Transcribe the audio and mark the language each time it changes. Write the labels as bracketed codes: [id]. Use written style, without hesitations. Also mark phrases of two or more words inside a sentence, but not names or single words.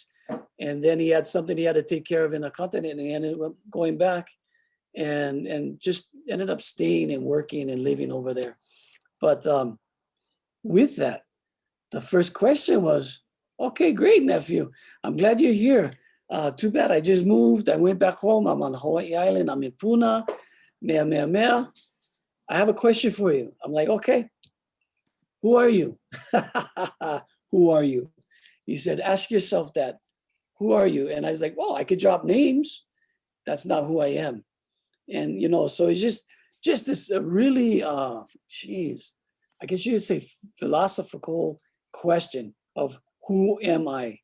[en] And then he had something he had to take care of in the continent, and he ended up going back and just ended up staying and working and living over there. But with that, the first question was, okay, great, nephew. I'm glad you're here. Too bad I just moved. I went back home. I'm on Hawaii Island. I'm in Puna. Mea. I have a question for you. I'm like, okay, who are you? Who are you? He said, ask yourself that who are you? And I was like, well, I could drop names. That's not who I am. And, so it's just this really, geez, I guess you would say philosophical question of who am I?